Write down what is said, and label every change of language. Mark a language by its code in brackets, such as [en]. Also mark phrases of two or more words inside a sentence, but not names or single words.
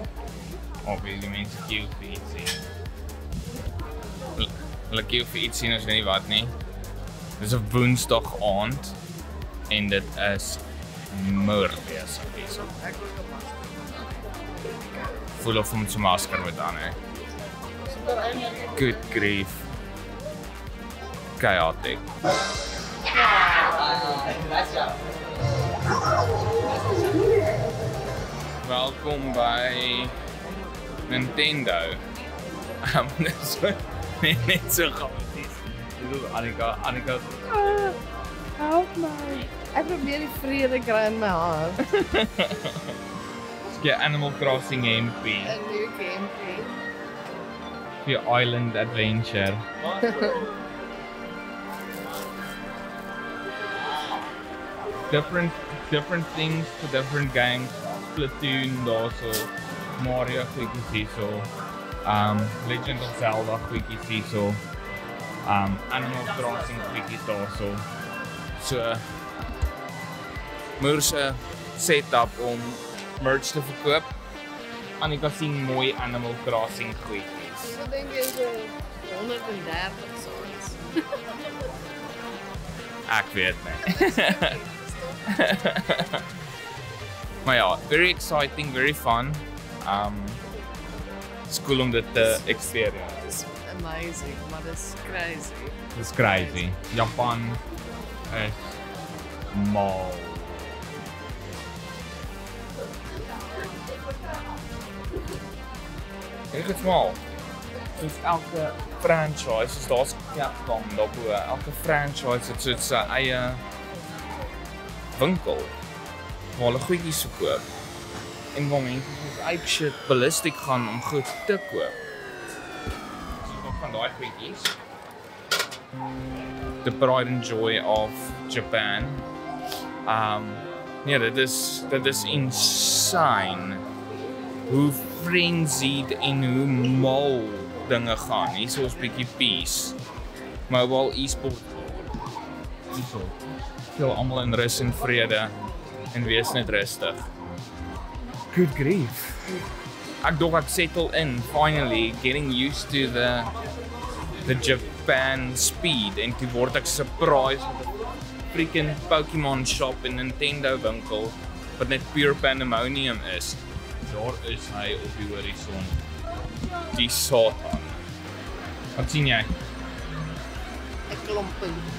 [af] Of die mense queue vir ietsie. Hulle queue vir ietsie, as jy nie wat nie. Dis 'n Woensdag aand en dit is besig hierso. Ek wil 'n masker. Voel of hom sy masker moet aan, hè. [en] Good grief. Chaotic. [af] Welkom by Nintendo. Net so chaoties. Annika. Help my. Ek probeer die vrede kry in my hart. Dis Animal Crossing MP. 'n Nuwe gameplay. Vir Island Adventure. [en] different things for different games. [af] Splatoon daarso, Mario goedjies hierso. Legend of Zelda goedjies hierso. Animal Crossing goedjies daarso. So Moerse setup om merch te verkoop. Annika sien mooi Animal Crossing goedjies. Ek dink jy is 130 soms. Ek weet nie. Maar ja, [en] very exciting, very fun. It's cool [af] om dit te experience. [en] It's amazing, maar it's crazy. It's crazy. [af] Japan is mal. Ek het mal. Soos elke franchise, soos daar's Capcom daarbo, elke franchise het so sy eie winkel waar hulle goedjies verkoop. En waar mense soos ape [en] shit ballistic [af] gaan om goed te koop. So nog van daai goedjies. [en] The pride and joy of Japan. [af] Nee, dit is insane. Hoe frenzied en hoe mal dinge gaan. Hier is ons bietjie peace. [en] Mobile e-sport. Hierso. [af] Veel almal in rus en vrede en wees net rustig. [en] Good grief. [af] Ek dog ek [en] settle in finally, getting used to the Japan speed [af] en toe word ek surprised met 'n freaking Pokemon shop en Nintendo winkel wat net pure pandemonium is. Daar is hy op die horison. Die Satan. Wat sien jy? 'n klompie.